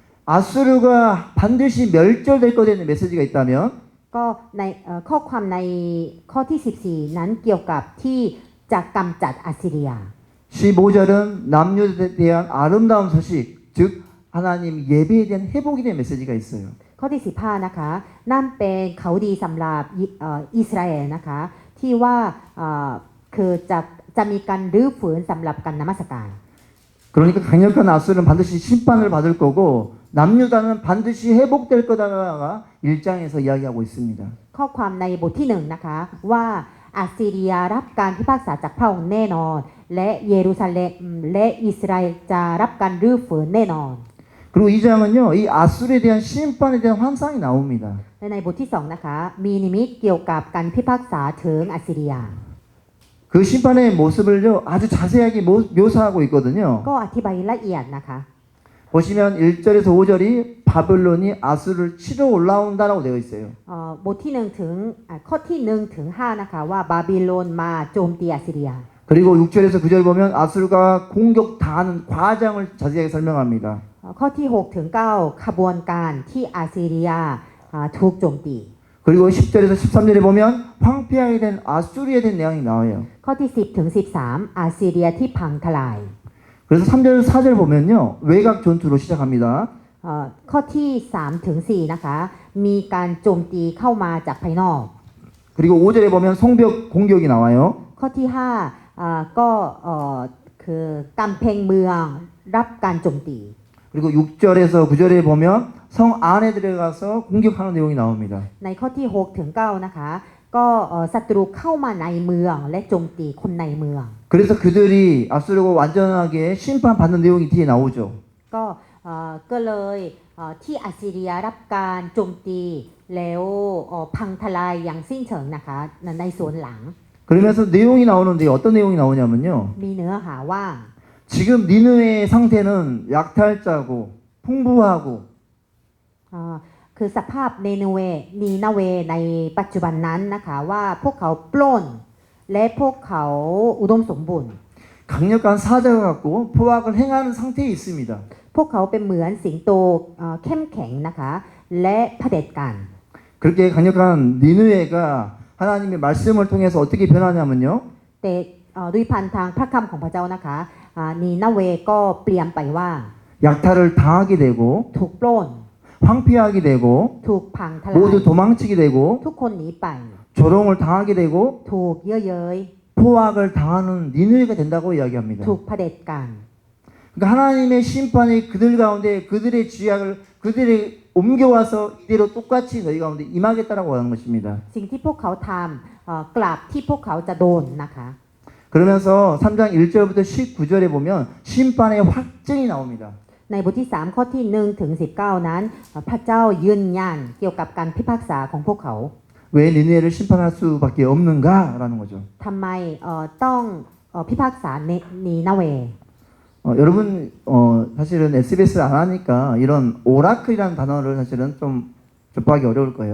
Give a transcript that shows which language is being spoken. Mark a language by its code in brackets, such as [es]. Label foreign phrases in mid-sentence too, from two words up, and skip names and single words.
[ko] 아수르가 반드시 멸절될 것에 대한 메시지가 있다면 [th] ก็ในข้อความในข้อที่ 14 นั้นเกี่ยวกับที่จะกำจัดอัสซีเรีย [ko] 15절은 남유다에 대한 아름다운 소식, 즉 하나님 예배에 대한 회복에 대한 메시지가 있어요. [th] ข้อที่ 15 นะคะ นั่นเป็นเขาดีสำหรับอิสราเอลนะคะ ที่ว่าคือจะมีการรื้อฟื้นสำหรับการนมัสการ [ko] 그러니까 강력한 아수르는 반드시 심판을 받을 거고 남유다는 반드시 회복될 거다가 1장에서 이야기하고 있습니다. [th] ข้อความในบทที่1นะคะว่าอัสซีเรียรับการพิพากษาจากพระองค์แน่นอน และเยรูซาเล็มและอิสราเอลจะรับการรื้อฟื้นแน่นอน [ko] 그리고 2장은요, 이 아수르에 대한 심판에 대한 환상이 나옵니다. [th] และในบทที่2นะคะมีนิมิตเกี่ยวกับการพิพากษาถึงอัสซีเรีย [ko] 그 심판의 모습을요, 아주 자세하게 묘사하고 있거든요. [th] ก็อธิบายละเอียดนะคะ [ko] 보시면 1절에서 5절이 바벨론이 아수르를 치러 올라온다라고 되어 있어요. [th] บทที่1ถึงข้อที่1ถึง5นะคะว่าบาบิโลนมาโจมตีอัสซีเรีย [ko] 그리고 6절에서 9절 보면 아수르가 공격 당하는 과정을 자세하게 설명합니다. [th] ข้อที่6ถึง9ขบวนการที่อัสซีเรียถูกโจมตี [ko] 그리고 10절에서 13절에 보면 황폐하게 된 아수르에 대한 내용이 나와요. [th] ข้อที่10ถึง13อัสซีเรียที่พังทลาย [ko] 그래서 3절, 4절 보면요. 외곽 전투로 시작합니다. [th] ข้อที่3ถึง4นะคะมีการโจมตีเข้ามาจากภายนอก [ko] 그리고 5절에 보면 성벽 공격이 나와요. [th] ข้อที่5ก็คือกำแพงเมืองรับการโจมตี [ko] 그리고 6절에서 9절에 보면 성 안에 들어가서 공격하는 내용이 나옵니다. [th] ในข้อที่6ถึง9นะคะก็ศัตรูเข้ามาในเมืองและโจมตีคนในเมือง [ko] 그래서 그들이 아수르가 완전하게 심판받는 내용이 뒤에 나오죠. [th] ก็เลยที่อัสซีเรียรับการโจมตีแล้วพังทลายอย่างสิ้นเชิงนะคะในส่วนหลัง [ko] 그러면서 내용이 나오는데 어떤 내용이 나오냐면요. [th] มีเนื้อหาว่า [ko] 지금 니느웨의 상태는 약탈자고 풍부하고 [th] คือสภาพนีนาเวในปัจจุบันนั้นนะคะว่าพวกเขาปล้นและพวกเขาอุดมสมบูรณ์ [ko] 강력한 사자가 갖고 포악을 행하는 상태에 있습니다. [th] พวกเขาเป็นเหมือนสิงโตเข้มแข็งนะคะและเผด็จการ [ko] 그렇게 강력한 니느웨가 하나님의 말씀을 통해서 어떻게 변하냐면요. [th] แต่ด้วยพันทางพระคำของพระเจ้านะคะนีนาเวก็เปลี่ยนไปว่า [ko] 약탈을 당하게 되고 [th] ถูกปล้น [ko] 황폐하게 되고 [th] ถูกพังทลาย [ko] 모두 도망치게 되고 [th] ทุกคนหนีไป [ko] 조롱을 당하게 되고 [th] ถูกเย่อเย้ย [ko] 포악을 당하는 니느웨가 된다고 이야기합니다. [th] ถูกเผด็จการ [ko] 그러니까 하나님의 심판이 그들 가운데 그들의 죄악을 그들의 옮겨와서 이대로 똑같이 너희 가운데 임하겠다라고 하는 것입니다. [th] สิ่งที่พวกเขาทำกลับที่พวกเขาจะโดนนะคะ [ko] 그러면서 3장 1절부터 19절에 보면 심판의 확증이 나옵니다. [th] ในบทที่3ข้อที่1ถึง19นั้นพระเจ้ายืนยันเกี่ยวกับการพิพากษาของพวกเขา [ko] 왜 니느웨를 심판할 수밖에 없는가라는 거죠. [th] ทำไมต้องพิพากษานีนาเว [ko] 여러분 사실은 SBS를 안 하니까 이런 오라클이라는 단어를 사실은 좀 접하기 어려울 거예요.